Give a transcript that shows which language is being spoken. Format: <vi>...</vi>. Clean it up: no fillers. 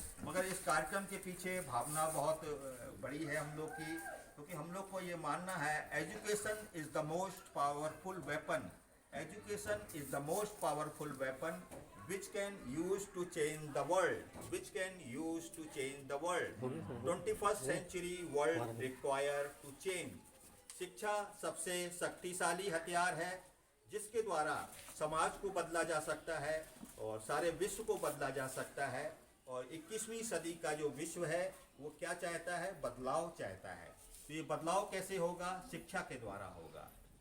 <hi>मगर इस कार्यक्रम के पीछे भावना बहुत बड़ी है हम लोग की, क्योंकि हम लोग को ये मानना है</hi> <en>Education is the most powerful weapon, education is the most powerful weapon which can use to change the world, which can use to change the world. 21st century world require to change.</en> <hi>शिक्षा सबसे शक्तिशाली हथियार है जिसके द्वारा समाज को बदला जा सकता है, और सारे विश्व को बदला जा सकता है। और 21वीं सदी का जो विश्व है वो क्या चाहता है? बदलाव चाहता है। तो ये बदलाव कैसे होगा? शिक्षा के द्वारा होगा।</hi>